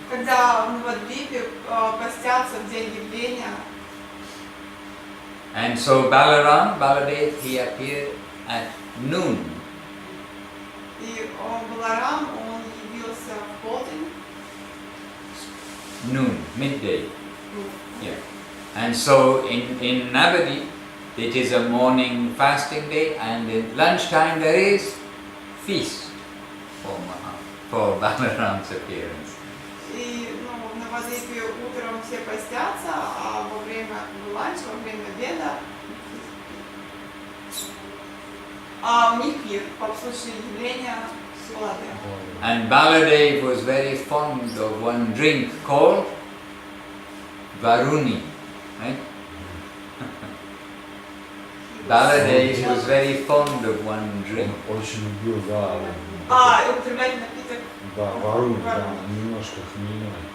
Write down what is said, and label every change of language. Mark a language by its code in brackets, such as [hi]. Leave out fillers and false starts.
[ru] Когда в Навадвипе постятся в день явления. [en] And so Baladev, he appeared at noon. [ru] И Баларам, он явился в полдень. [en] Noon, midday. Yeah. And so in Navadip, it is a morning fasting day, and in lunchtime there is feast for Balaram's appearance. И в Навадвипе утром все постятся, а во время ланча, во время обеда, у них пир по случаю явления Баладева. And Baladev was very fond of one drink called Varuni, right? Baladev was very fond of one drink. [ru] Очень любил, да. Употреблять напиток. Да, Варунь, да, немножко хмельной.